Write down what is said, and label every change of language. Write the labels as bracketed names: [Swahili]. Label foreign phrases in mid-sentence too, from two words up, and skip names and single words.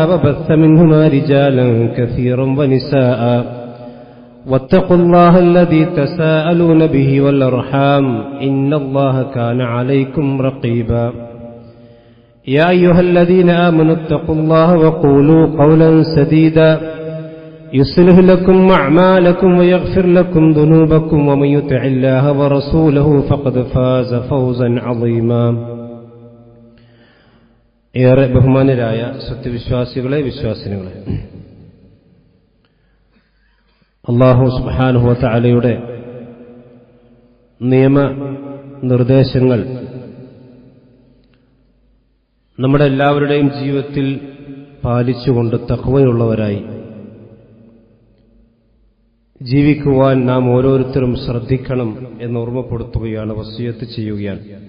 [Arabic] وبث منهما رجالا كثيرا ونساء واتقوا الله الذي تساءلون به والأرحام إن الله كان عليكم رقيبا يا أيها الذين آمنوا اتقوا الله وقولوا قولا سديدا يصلح لكم أعمالكم ويغفر لكم ذنوبكم ومن يطع الله ورسوله فقد فاز فوزا عظيما [Malayalam] ഏറെ ബഹുമാനരായ സത്യവിശ്വാസികളെ വിശ്വാസിനികളെ, അല്ലാഹു [Arabic] سبحانه وتعالى [Malayalam] നിയമ നിർദ്ദേശങ്ങൾ നമ്മുടെ എല്ലാവരുടെയും ജീവിതത്തിൽ പാലിച്ചുകൊണ്ട് തഖ്വയുള്ളവരായി ജീവിക്കുവാൻ നാം ഓരോരുത്തരും ശ്രദ്ധിക്കണം എന്ന് ഓർമ്മപ്പെടുത്തുകയാണ്, വസിയത്ത് ചെയ്യുകയാണ്.